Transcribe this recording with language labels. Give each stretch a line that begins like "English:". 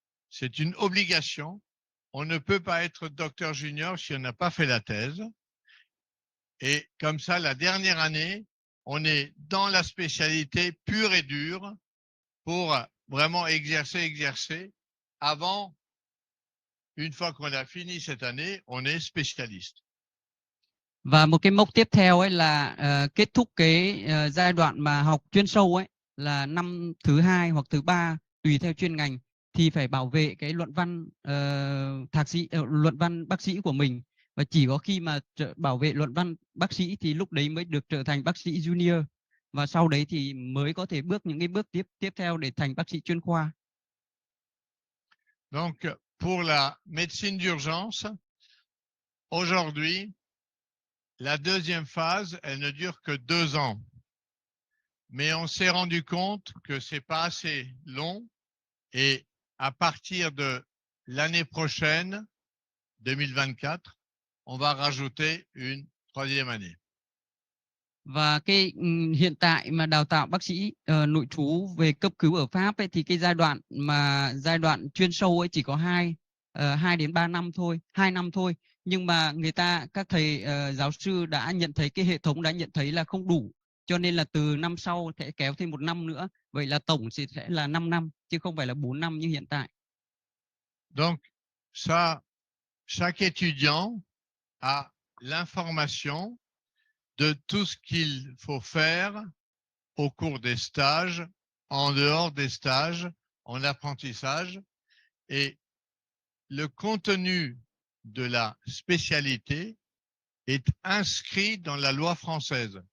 French: C'est une obligation. On ne peut pas être docteur junior si on n'a pas fait la thèse. Et comme ça, la dernière année, on est dans la spécialité pure et dure pour vraiment exercer. Avant, une fois qu'on a fini cette année, on est spécialiste.
Vietnamese: Và một cái mốc tiếp theo ấy là kết thúc cái giai đoạn mà học chuyên sâu ấy là năm thứ 2 hoặc thứ 3 tùy theo chuyên ngành thì phải bảo vệ cái luận văn thạc sĩ luận văn bác sĩ của mình, và chỉ có khi mà bảo vệ luận văn bác sĩ thì lúc đấy mới được trở thành bác sĩ junior, và sau đấy thì mới có thể bước những cái bước tiếp theo để thành bác sĩ chuyên khoa.
French: Donc pour la médecine d'urgence, aujourd'hui, la deuxième phase, elle ne dure que 2 ans. Mais on s'est rendu compte que c'est pas assez long et à partir de l'année prochaine, 2024, on va rajouter une 3e année.
Vietnamese: Và cái hiện tại mà đào tạo bác sĩ nội trú về cấp cứu ở Pháp ấy, thì cái giai đoạn chuyên sâu ấy chỉ có 2 đến 3 năm thôi, 2 năm thôi. Nhưng mà các thầy giáo sư đã nhận thấy, cái hệ thống đã nhận thấy là không đủ, cho nên là từ năm sau sẽ kéo thêm 1 năm nữa. Vậy là tổng sẽ là 5 năm chứ không phải là 4 năm như hiện tại.
French: Donc ça, chaque étudiant a l'information de tout ce qu'il faut faire au cours des stages, en dehors des stages, en apprentissage, et le contenu de la spécialité est inscrit dans la loi française.